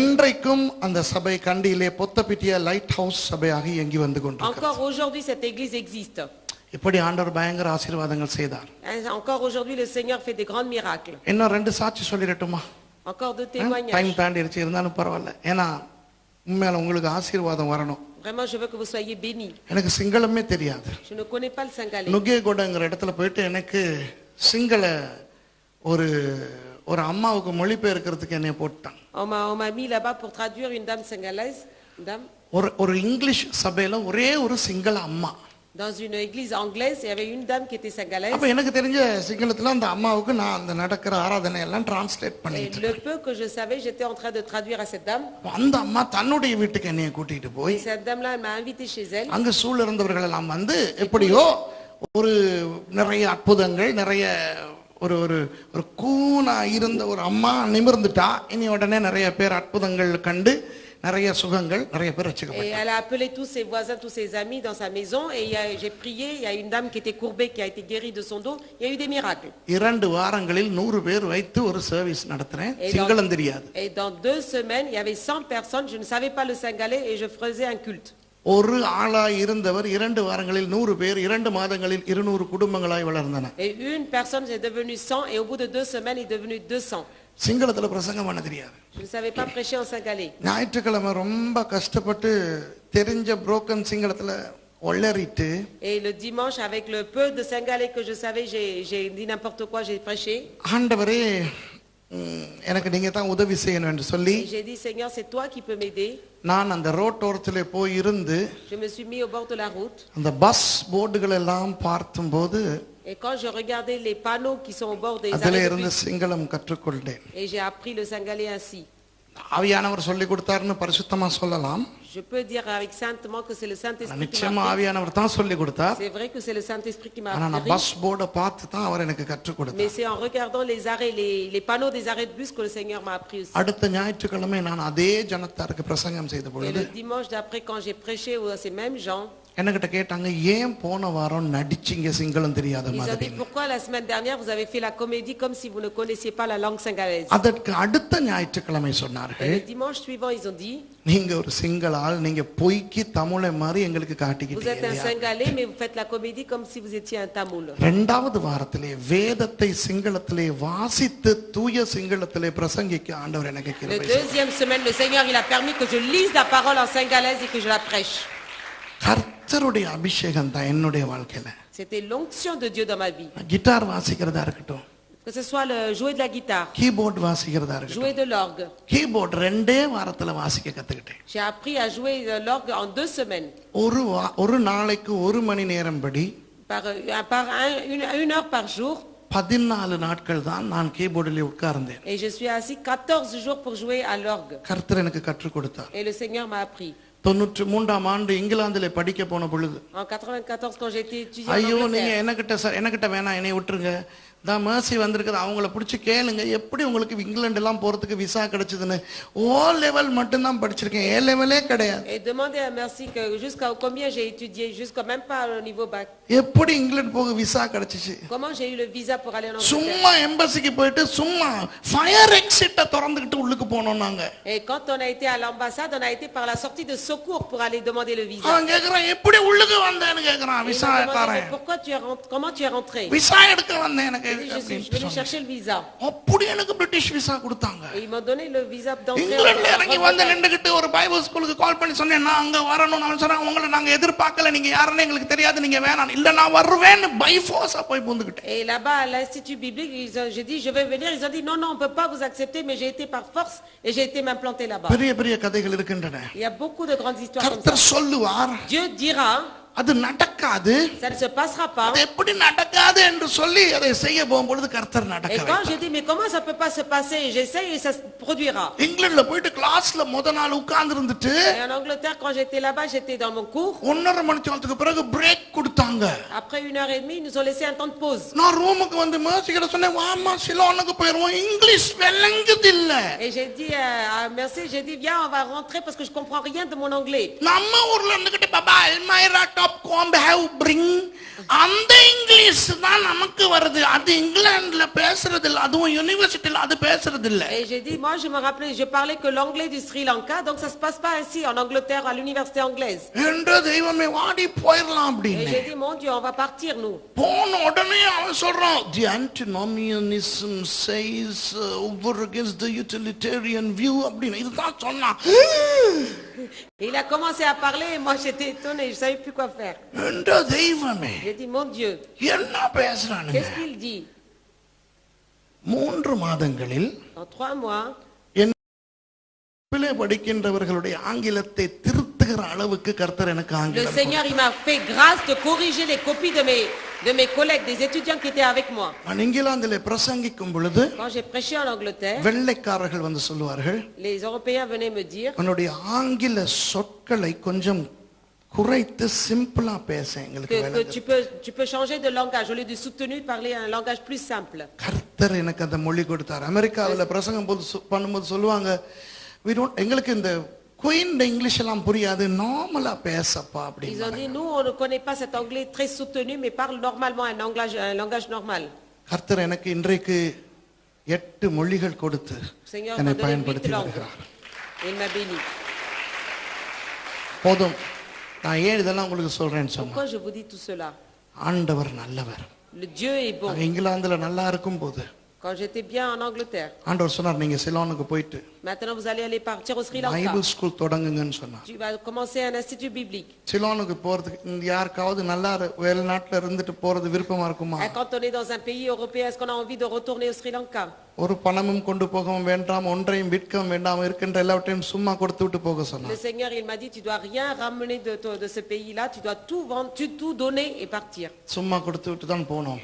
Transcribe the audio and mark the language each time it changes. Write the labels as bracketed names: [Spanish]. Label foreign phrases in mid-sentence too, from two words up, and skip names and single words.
[Tamil] இன்றைக்கும் அந்த சபை கண்டியிலே பொத்தப்பிட்டிய லைட் ஹவுஸ் சபையாக இயங்கி வந்து கொண்டிருக்கிறது. [French] Encore aujourd'hui cette église existe. [Tamil] இப்படி ஆண்டவர் பயங்கர ஆசீர்வாதங்கள் செய்தார். [French] Encore aujourd'hui le Seigneur fait des grands miracles. [Tamil] இன்னும் 2 சாட்சி சொல்லிரட்டுமா? [French] Encore deux témoignages. [Tamil] டைம் தாண்டிருச்சு இருந்தாலும் பரவாயில்ல. ஏன்னா உண்மையில உங்களுக்கு ஆசீர்வாதம் வரணும். [French] Vraiment je veux que vous soyez bénis. [Tamil] எனக்கு சிங்களமே தெரியாது. [French] Je ne connais pas le singalais. [Tamil] நுகேகொடங்கிற இடத்துல போயிட்டு எனக்கு சிங்கள ஒரு அம்மாவுக்கு மொழிபெயர்க்கிறதுக்கு என்னைய போட்டான். [French] On m'a mis là-bas pour traduire une dame singalaise, une dame. [Tamil] ஒரு இங்கிலீஷ் சபையில ஒரே ஒரு சிங்கள அம்மா. [French] Dans une église anglaise, il y avait une dame qui était singalaise. [Tamil] அப்ப எனக்கு தெரிஞ்ச சிங்களத்துல அந்த அம்மாவுக்கு நான் அந்த நடக்கிற ஆராதனை எல்லாம் டிரான்ஸ்லேட் பண்ணிட்டு [French] Le peu que je savais, j'étais en train de traduire à cette dame. [Tamil] அந்த அம்மா தன்னுடைய வீட்டுக்கு என்னைய கூட்டிட்டு போய் [French] Et cette dame-là, elle m'a invité chez elle. [Tamil] அங்க சூழ இருந்தவர்கள் எல்லாம் வந்து எப்படியோ ஒரு நிறைய அற்புதங்கள் நிறைய ஒரு கூனா இருந்த ஒரு அம்மா நிமிர்ந்துட்டா இனி உடனே நிறைய பேர் அற்புதங்கள் கண்டு நிறைய சுகங்கள் நிறைய பேர் ரட்சிக்கப்பட்டாங்க. [French] Et elle a appelé tous ses voisins, tous ses amis dans sa maison et j'ai prié, il y a une dame qui était courbée qui a été guérie de son dos, il y a eu des miracles. [Tamil] 2 வாரங்களில் 100 பேர் வைத்து ஒரு சர்வீஸ் நடத்துறேன். சிங்களம் தெரியாது. [French] Et dans 2 semaines, il y avait 100 personnes, je ne savais pas le singalais et je faisais un culte. [Tamil] ஒரு ஆளாய் இருந்தவர் 2 வாரங்களில் 100 பேர் 2 மாதங்களில் 200 குடும்பங்களாய் வளர்ந்தன. [French] Et une personne est devenue 100 et au bout de 2 semaines, il est devenu 200. [Tamil] சிங்களத்துல பிரசங்கம் பண்ண தெரியாது. [French] Je ne savais pas prêcher en singalais. [Tamil] ஞாயிற்றுக்கிழமை ரொம்ப கஷ்டப்பட்டு தெரிஞ்ச புரோக்கன் சிங்களத்துல ஒளறிட்டு [French] Et le dimanche avec le peu de singalais que je savais, j'ai dit n'importe quoi, j'ai prêché. [Tamil] ஆண்டவரே எனக்கு நீங்க தான் உதவி செய்யணும் என்று சொல்லி [French] J'ai dit Seigneur, c'est toi qui peux m'aider. [Tamil] நான் அந்த ரோட்டோரத்திலே போய் இருந்து [French] Je me suis mis au bord de la route. [Tamil] அந்த பஸ் போர்டுகள் எல்லாம் பார்க்கும்போது [French] Et quand je regardais les panneaux qui sont au bord des [Tamil] அதிலே [French] arrêts de [Tamil] இருந்து [French] bus, [Tamil] சிங்களம் கற்றுக்கொண்டேன். [French] et j'ai appris le singalais ainsi. [Tamil] ஆவியானவர் சொல்லி கொடுத்தாருன்னு பரிசுத்தமா சொல்லலாம். [French] Je peux dire avec saintement que c'est le Saint-Esprit qui [Tamil] நிச்சயமா [French] m'a appris. [Tamil] ஆவியானவர் தான் சொல்லி கொடுத்தார். [French] C'est vrai que c'est le Saint-Esprit qui m'a [Tamil] ஆனா நான் [French] appris. [Tamil] பஸ் போர்டை பார்த்து தான் அவர் எனக்கு கற்றுக் [French] Mais [Tamil] கொடுத்தார். [French] c'est en regardant les arrêts, les panneaux des arrêts de bus que le Seigneur m'a appris aussi. [Tamil] அடுத்த ஞாயிற்றுக்கிழமை நான் அதே ஜனத்தாருக்கு பிரசங்கம் செய்த [French] Et [Tamil] பொழுது [French] le dimanche d'après, quand j'ai prêché à ces mêmes gens, [Tamil] என்கிட்ட கேட்டாங்க, ஏன் போன வாரம் நடிச்சிங்க சிங்களம் தெரியாத [French] ils ont [Tamil] மாதிரி? [French] dit pourquoi la semaine dernière vous avez fait la comédie comme si vous ne connaissiez pas la langue singalaise. [Tamil] அதற்கு அடுத்த ஞாயிற்றுக்கிழமை [French] Et [Tamil] சொன்னார்கள், [French] le dimanche suivant, ils ont dit [Tamil] நீங்க ஒரு சிங்கள ஆள், நீங்க பொய்க்கு தமிழை மாதிரி எங்களுக்கு [French] vous êtes un [Tamil] காட்டிக்கிட்டீங்க. [French] Singalais, mais vous faites la comédie comme si vous étiez un Tamoul. [Tamil] இரண்டாவது வாரத்திலே வேதத்தை சிங்களத்திலே வாசித்து தூய சிங்களத்திலே பிரசங்கிக்க ஆண்டவர் எனக்கு [French] La [Tamil] கிருபை செய்தார். [French] deuxième semaine, le Seigneur il a permis que je lise la parole en singalaise et que je la prêche. [Tamil] கர்த்தருடைய அபிஷேகம் தான் என்னுடைய வாழ்க்கையில. [French] C'était l'onction de Dieu dans ma vie. [Tamil] கிட்டார் வாசிக்கிறதா இருக்கட்டும், [French] Que ce soit le jouer de la guitare, [Tamil] கீபோர்டு வாசிக்கிறதா இருக்கட்டும், [French] jouer de l'orgue. [Tamil] கீபோர்டு 2 வாரத்துல வாசிக்க கத்துக்கிட்டேன். [French] J'ai appris à jouer de l'orgue en 2 semaines, [Tamil] ஒரு நாளைக்கு 1 மணி நேரம் படி [French] une heure par jour. [Tamil] 14 நாட்கள் தான் நான் கீபோர்டில் உட்கார்ந்தேன். [French] Et je suis assis 14 jours pour jouer à l'orgue. [Tamil] கர்த்தர் எனக்கு கற்றுக் கொடுத்தார். [French] Et le Seigneur m'a appris. [Tamil] 93ஆம் ஆண்டு இங்கிலாந்திலே படிக்க போன பொழுது, [French] En 94, quand j'étais étudiant en [Tamil] ஐயோ நீங்க [French] Angleterre, [Tamil] எனக்கிட்ட வேணாம், என்னை விட்டுருங்க, தான் மேர்சி வந்திருக்குது, அவங்கள பிடிச்சி கேளுங்க எப்படி உங்களுக்கு இங்கிலாந்து எல்லாம் போறதுக்கு விசா கிடைச்சதுன்னு. [English] O level [Tamil] மட்டும்தான் படிச்சிருக்கேன், [English] A level [Tamil] கிடையாது. [French] et demandez à Merci que jusqu'à combien j'ai étudié, jusqu'à même pas au niveau bac. [Tamil] எப்படி இங்கிலாந்து போக விசா கிடைச்சிச்சு? [French] Comment j'ai eu le visa pour aller en Angleterre? [Tamil] சும்மா எம்பசிக்கு போயிட்டு சும்மா [English] fire exit [Tamil] திறந்துக்கிட்டு உள்ளுக்கு போனோம் நாங்க. [French] Et quand on a été à l'ambassade, on a été par la sortie de secours pour aller demander le visa. [Tamil] அவன் கேக்குறான், எப்படி உள்ளுக்கு வந்தேன்னு கேக்குறான். [French] Et ils [Tamil] விசா [French] m'ont demandé, [Tamil] தரேன், [French] mais pourquoi tu es rentré, comment tu es rentré? [Tamil] விசா எடுக்க வந்தேன் எனக்கு [French] Je suis venu chercher le visa. [Tamil] அப்படி எனக்கு பிரிட்டிஷ் விசா கொடுத்தாங்க. [French] Et ils m'ont donné le visa d'entrée. [Tamil] இங்கிலாந்துல இறங்கி [French] en [Tamil] வந்து [French] Bretagne. [Tamil] நின்றுகிட்டு ஒரு [English] Bible school [Tamil] கால் பண்ணி சொன்னேன், நான் அங்க வரணும். அவன் சொன்னான், உங்களை நாங்க எதிர்பார்க்கல, நீங்க யாருன்னு எங்களுக்கு தெரியாது, நீங்க வேணாம். இல்ல நான் வருவேன்னு [English] by force [Tamil] போய் பூந்துக்கிட்டேன். [French] Et là-bas à l'institut biblique, j'ai dit je vais venir. Ils ont dit non, on peut pas vous accepter, mais j'ai été par force et j'ai été m'implanter là-bas. [Tamil] பெரிய பெரிய கதைகள் இருக்கின்றன. [French] Il y a beaucoup de grandes histoires comme ça. [Tamil] கர்த்தர் சொல்லுவார், [French] Dieu dira, [Tamil] அது நடக்காது. [French] ça ne se passera pas. [Tamil] அது எப்படி நடக்காது என்று சொல்லி அதை செய்ய போகும்பொழுது கர்த்தர் நடக்க [French] Et quand [Tamil] வைத்தார். [French] je dis mais comment ça peut pas se passer, j'essaye et ça se produira. [Tamil] இங்கிலாந்துல போயிட்டு கிளாஸ்ல முத நாள் உட்கார்ந்து இருந்துட்டு [French] Et en Angleterre, quand j'étais là-bas, j'étais dans mon cours. [Tamil] 1.5 மணி நேரத்துக்கு பிறகு பிரேக் கொடுத்தாங்க. [French] Après 1h30, ils nous ont laissé un temps de pause. [Tamil] நான் ரூமுக்கு வந்து மேர்சி கிட்ட சொன்னேன், வாமா சிலோனுக்கு போயிருவோம், இங்கிலீஷ் விளங்குது இல்ல. [French] Et j'ai dit à Merci, j'ai dit viens, on va rentrer parce que je comprends rien de mon anglais. [Tamil] நம்ம ஊர்ல இருந்துகிட்டு [English] Baba almirah top comb have bring, [Tamil] அந்த இங்கிலீஷ் தான் நமக்கு வருது. அது இங்கிலாந்துல பேசுறது இல்ல, அதுவும் யுனிவர்சிட்டில அது பேசுறது இல்ல. [French] Et j'ai dit moi je me rappelais, je parlais que l'anglais du Sri Lanka, donc ça se passe pas ainsi en Angleterre à l'université anglaise. [Tamil] என்று தெய்வமே வாடி போயிரலாம் [French] Et [Tamil] அப்படின்னு. [French] j'ai dit mon Dieu, on va partir nous. [Tamil] போன உடனே அவன் சொல்றான், [English] the antinomianism says over against the utilitarian view [Tamil] அப்படின்னு இதுதான் சொன்னான். [French] Et il a commencé à parler et moi j'étais étonnée, je savais plus quoi faire. [Tamil] என்ற தெய்வமே [French] J'ai dit mon Dieu, [Tamil] என்ன பேசுறானுங்க? [French] qu'est-ce qu'il dit? [Tamil] 3 மாதங்களில் [French] En 3 mois, [Tamil] பிள்ளை படிக்கின்றவர்களுடைய ஆங்கிலத்தை திருத்துகிற அளவுக்கு கர்த்தர் எனக்கு [French] le [Tamil] ஆங்கிலம் [French] Seigneur il m'a fait grâce de corriger les copies de mes collègues, des étudiants qui étaient avec moi. [Tamil] நான் இங்கிலாந்திலே பிரசங்கிக்கும் பொழுது [French] Quand j'ai prêché en Angleterre, [Tamil] வெள்ளைக்காரர்கள் வந்து சொல்லுவார்கள், [French] les Européens venaient me dire [Tamil] உன்னுடைய ஆங்கில சொற்களை கொஞ்சம் குறைத்து சிம்பிளா பேச எங்களுக்கு [French] que [Tamil] விளங்குது. [French] tu peux changer de langage. Au lieu de soutenu, parler un langage plus simple. [Tamil] கர்த்தர் எனக்கு அந்த மொழி கொடுத்தார். அமெரிக்காவில் பிரசங்கம் பண்ணும்போது சொல்லுவாங்க, எங்களுக்கு இந்த [English] Queen English [Tamil] எல்லாம் புரியாது, நார்மலா பேசப்பா [French] Ils ont [Tamil] அப்படின்னு. [French] dit, nous, on ne connaît pas cet anglais très soutenu, mais parle normalement un langage normal. [Tamil] கர்த்தர் எனக்கு இன்றைக்கு 8 மொழிகள் கொடுத்து [French] Seigneur [Tamil] என்னை [French] m'a donné 8 [Tamil] பயன்படுத்தி [French] langues. [Tamil] வருகிறார். [French] Et il m'a béni. [Tamil] போதும், நான் ஏன் இதெல்லாம் உங்களுக்கு சொல்றேன்னு சொன்னா, [French] Pourquoi je vous dis tout cela? [Tamil] ஆண்டவர் நல்லவர். [French] Le Dieu est bon. [Tamil] நாங்க இங்கிலாந்துல நல்லா இருக்கும் போது [French] Quand j'étais bien en Angleterre, [Tamil] ஆண்டவர் சொன்னார், நீங்க சிலோனுக்கு போயிட்டு [French] maintenant vous allez aller partir au Sri Lanka. [English] Bible school [Tamil] தொடங்குங்கன்னு சொன்னார். [French] Tu vas commencer un institut biblique. [Tamil] சிலோனுக்கு போறதுக்கு இந்த யாருக்காவது நல்லா வெளிநாட்டுல இருந்துட்டு போறது விருப்பமா இருக்குமா? [French] Et quand on est dans un pays européen, est-ce qu'on a envie de retourner au Sri Lanka? [Tamil] ஒரு பணமும் கொண்டு போகவும் வேண்டாம், ஒன்றையும் விற்கவும் வேண்டாம், இருக்கின்ற எல்லாவற்றையும் சும்மா கொடுத்து விட்டு போக [French] Le [Tamil] சொன்னார். [French] Seigneur, il m'a dit, tu dois rien ramener de ce pays-là, tu dois tout vendre, tout donner et partir. [Tamil] சும்மா கொடுத்து விட்டு தான் போனோம்.